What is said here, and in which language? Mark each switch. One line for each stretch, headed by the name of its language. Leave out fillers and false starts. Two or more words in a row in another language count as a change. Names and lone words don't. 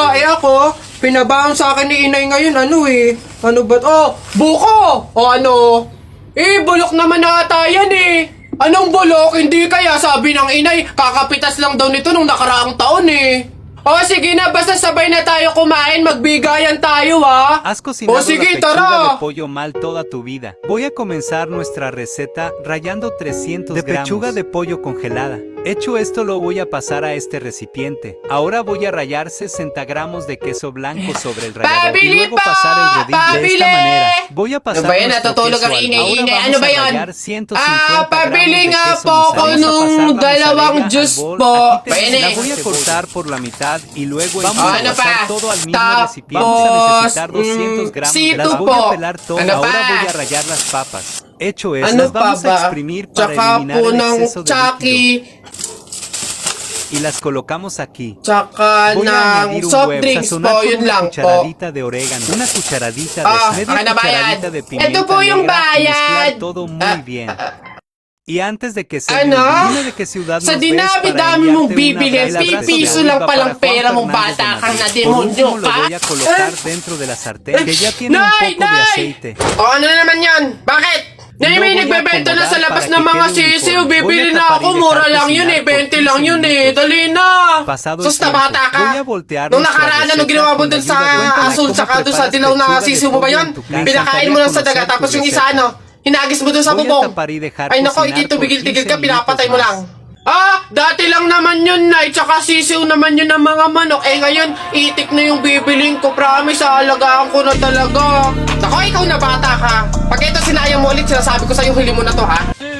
Filipino: Ako, pinabaon sa akin ni inay ngayon, Ano ba? Buko! O ano? Bulok naman ata yan Anong bulok? Hindi kaya sabi ng inay, kakapitas lang daw nito nung nakaraang taon sige na, basta sabay na tayo kumain, magbigayan tayo
Spanish: Has cocinado
Filipino: sige,
Spanish: la pechuga
Filipino: tara!
Spanish: de pollo mal toda tu vida. Voy a comenzar nuestra receta rallando 300 de gramos pechuga de pollo congelada. Hecho esto, lo voy a pasar a este recipiente. Ahora voy a rallar 60 gramos de queso blanco sobre el rallador y luego pasar el rodillo de esta manera. Voy a pasar nuestro queso al ahora vamos a rallar 150
Filipino: pabili
Spanish: gramos de
Filipino: nga
Spanish: queso
Filipino: po ako
Spanish: mozzarella.
Filipino: nung
Spanish: Vamos a pasar la
Filipino: dalawang
Spanish: mozzarella
Filipino: juice
Spanish: al bol.
Filipino: po.
Spanish: Aquí tenemos. La voy a cortar por la mitad y luego vamos a
Filipino: Ano
Spanish: pasar
Filipino: pa?
Spanish: todo al mismo
Filipino: Tapos,
Spanish: recipiente. Vamos a necesitar 200 gramos.
Filipino: sito
Spanish: Las voy
Filipino: po.
Spanish: a pelar todo.
Filipino: Ano
Spanish: Ahora
Filipino: pa?
Spanish: voy a rallar las papas. Hecho eso,
Filipino: Ano
Spanish: las vamos
Filipino: pa
Spanish: a
Filipino: ba?
Spanish: exprimir para
Filipino: Tsaka
Spanish: eliminar
Filipino: po
Spanish: el
Filipino: ng
Spanish: exceso de líquido.
Filipino: Chucky,
Spanish: Y las colocamos aquí.
Filipino: tsaka
Spanish: Voy a
Filipino: ng
Spanish: añadir un
Filipino: soft
Spanish: huevo,
Filipino: drinks
Spanish: sazonar
Filipino: po,
Spanish: con
Filipino: yun
Spanish: una
Filipino: lang po.
Spanish: cucharadita de orégano, una cucharadita de sal, media
Filipino: ano bayad?
Spanish: cucharadita de pimienta
Filipino: Ito po yung
Spanish: negra y mezclar
Filipino: bayad.
Spanish: todo muy bien. Y antes de que se
Filipino: Ano?
Spanish: me olvide, dime de qué ciudad
Filipino: Sa
Spanish: nos ves para
Filipino: dinami-dami mong
Spanish: enviarte
Filipino: bibili,
Spanish: un abrazo
Filipino: piso
Spanish: de
Filipino: lang
Spanish: arriba
Filipino: palang
Spanish: para Juan
Filipino: pera mong
Spanish: Fernández de
Filipino: bata kang
Spanish: Madrid. Por
Filipino: nademonyo
Spanish: último, lo
Filipino: ka.
Spanish: voy a colocar dentro de la sartén, que ya tiene un
Filipino: Nay!
Spanish: poco de
Filipino: Nay!
Spanish: aceite.
Filipino: Ano na naman yan? Bakit? Nay, may
Spanish: Luego voy a
Filipino: nagbebenta na sa
Spanish: acomodar
Filipino: labas
Spanish: para
Filipino: ng
Spanish: que
Filipino: mga
Spanish: quede
Filipino: sisiw.
Spanish: uniforme.
Filipino: Bibili
Spanish: Voy a
Filipino: na
Spanish: tapar
Filipino: ako.
Spanish: y
Filipino: Mura
Spanish: dejar
Filipino: lang yun
Spanish: cocinar
Filipino: 20 lang
Spanish: 15
Filipino: yun
Spanish: minutos.
Filipino: Dali na.
Spanish: Pasado el
Filipino: Sus, na
Spanish: tiempo,
Filipino: bata ka.
Spanish: voy a voltear
Filipino: Nung
Spanish: nuestra
Filipino: nakaraan na nung
Spanish: receta
Filipino: ginawa mo
Spanish: con
Filipino: dun sa
Spanish: ayuda. Cuéntame
Filipino: asul
Spanish: cómo
Filipino: tsaka dun sa
Spanish: preparas
Filipino: dilaw na
Spanish: pechuga de
Filipino: sisiw mo ba
Spanish: pollo
Filipino: yun?
Spanish: en tu casa.
Filipino: Pinakain mo lang sa daga
Spanish: Conocer
Filipino: tapos
Spanish: tu
Filipino: yung isa
Spanish: receta.
Filipino: hinagis mo dun sa
Spanish: Voy a
Filipino: bubong.
Spanish: tapar y dejar
Filipino: Ay nako,
Spanish: cocinar
Filipino: hindi
Spanish: por
Filipino: tigil-tigil
Spanish: 15
Filipino: ka, pinapatay mo
Spanish: minutos
Filipino: lang. Dati lang naman yun, Nay. Tsaka sisiw naman yun ng mga manok. Ngayon, itik na yung bibiling ko. Promise, aalagaan ko na talaga. Nako, ikaw na bata ka. Pag ito sinayang mo ulit, sinasabi ko sa'yo, huli mo na to, ha?